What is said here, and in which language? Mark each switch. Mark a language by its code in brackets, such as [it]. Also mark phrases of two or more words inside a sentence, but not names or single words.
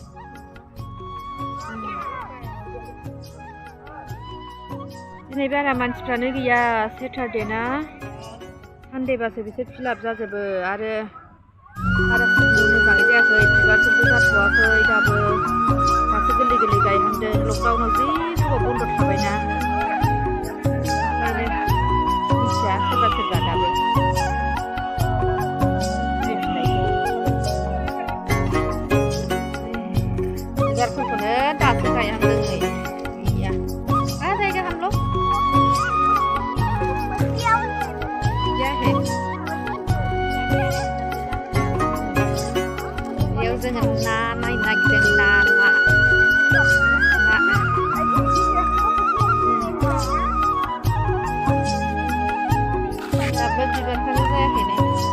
[brx] दिनै बारा मानसिफ्रानो गैया सेटारडे ना सानडेबासो बिसोर फिलाप जाजोबो आरो बारा मोजाङै जायाखै बिबारफोरबो जाथ'वाखै दाबो दासो गोरलै गोरलै गायहांदों लकडाउनाव जि गोबाव बन्द' थाबायना मिथिया सोरबा सोरबा दाबो बिबारफोरखौनो दासो गायहांदों नै गैया [hi] कहाँ जाएगा हम लोग [brx] बेयाव जोङो ना नायनो नागिरदों ना दाबो बिबारफ्रानो जायाखै नै